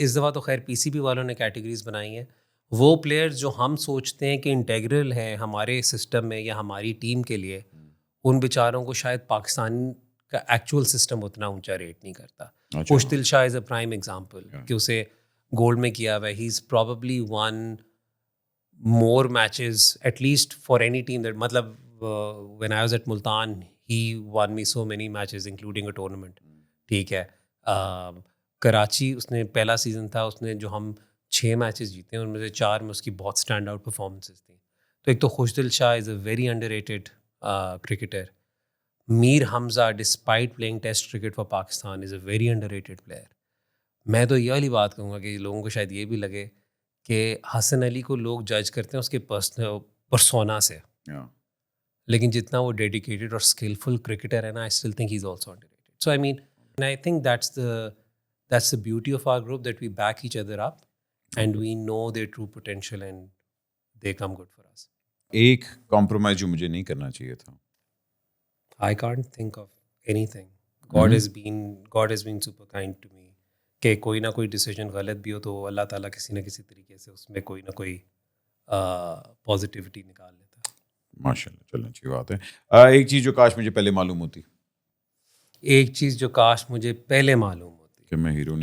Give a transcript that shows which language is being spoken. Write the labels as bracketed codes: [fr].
[ur] اس دفعہ تو خیر پی سی بی والوں نے کیٹیگریز بنائی ہیں. وہ پلیئرز جو ہم سوچتے ہیں کہ انٹیگرل ہیں ہمارے سسٹم میں یا ہماری ٹیم کے لیے, ان بیچاروں کو شاید پاکستان کا ایکچوئل سسٹم اتنا اونچا ریٹ نہیں کرتا. خوش دل شاہ [en] is a prime example [ur] کہ اسے گولڈ میں کیا ہوا ہے. [en] He is probably won more matches at least for any team that matlab when I was at Multan he won me so many matches including a tournament. [ur] ٹھیک ہے, کراچی اس نے پہلا سیزن تھا, اس نے جو ہم 6 میچز جیتے ہیں ان میں سے 4 میں اس کی بہت اسٹینڈ آؤٹ پرفارمنسز تھیں. [en] تو ایک تو Khushdil Shah is a very underrated cricketer. Mir Hamza despite playing test cricket for Pakistan is a very underrated player. [ur] میں تو یہ والی بات کہوں گا کہ لوگوں کو شاید یہ بھی لگے کہ حسن علی کو لوگ جج کرتے ہیں اس کے پرسونا سے, لیکن جتنا وہ ڈیڈیکیٹڈ اور اسکلفل کرکٹر ہے نا, [en] I still think he is also underrated. So I mean I think that's the beauty of our group, that we back each other up and we know their true potential and they come good for us. [ur] ایک compromise جو مجھے نہیں کرنا چاہیے تھا. [en] I can't think of anything. God has been super kind to me. [ur] کہ کوئی نہ کوئی ڈیسیجن غلط بھی ہو تو اللہ تعالیٰ کسی نہ کسی طریقے سے اس میں کوئی نہ کوئی پازیٹیوٹی نکال لیتا ہے. ماشاء اللہ, چلو اچھی بات ہے. ایک چیز جو کاش مجھے پہلے معلوم ہوتی. ایک چیز جو کاش مجھے پہلے معلوم ہوتی کہ میں ہیرو نہیں,